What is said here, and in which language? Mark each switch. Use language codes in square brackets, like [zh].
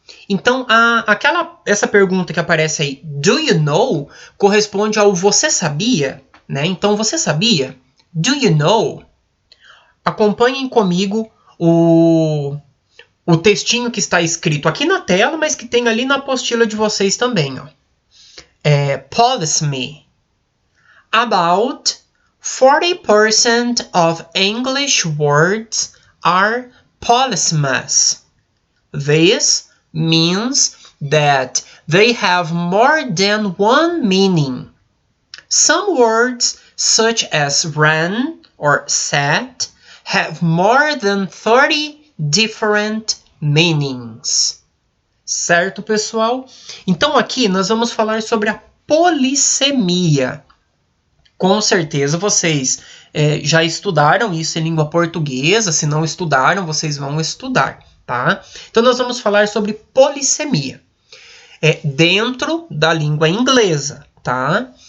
[pt] Então, essa pergunta que aparece aí, [en] do you know, [pt] corresponde ao você sabia, né? Então, você sabia? [en] Do you know? [pt] Acompanhem comigo o textinho que está escrito aqui na tela, mas que tem ali na apostila de vocês também, ó. [en] Police me. About 40% of English words are polysemous. This means that they have more than one meaning. Some words, such as ran or sat, have more than 30 different meanings. [pt] Certo, pessoal? Então aqui nós vamos falar sobre a polissemia. Com certeza vocês já estudaram isso em língua portuguesa. Se não estudaram, vocês vão estudar, tá? Então nós vamos falar sobre polissemia dentro da língua inglesa, tá?